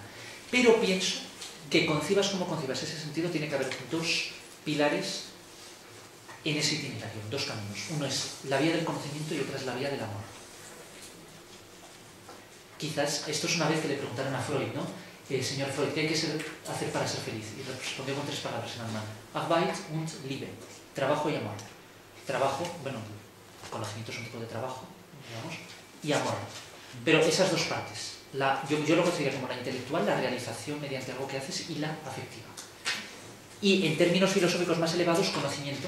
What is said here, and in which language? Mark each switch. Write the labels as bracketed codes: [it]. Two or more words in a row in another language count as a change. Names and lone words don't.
[es] Pero pienso que concibas como concibas ese sentido, tiene que haber dos pilares en ese itinerario, dos caminos. Uno es la vía del conocimiento y otra es la vía del amor. Quizás, esto es una vez que le preguntaron a Freud, ¿no? Señor Freud, ¿qué hay que hacer para ser feliz? Y respondió con tres palabras en alemán. [de] Arbeit und Liebe. [es] Trabajo y amor. Trabajo, bueno, conocimiento es un tipo de trabajo, digamos, y amor. Pero esas dos partes, yo lo considero como la intelectual, la realización mediante algo que haces, y la afectiva. Y en términos filosóficos más elevados, conocimiento.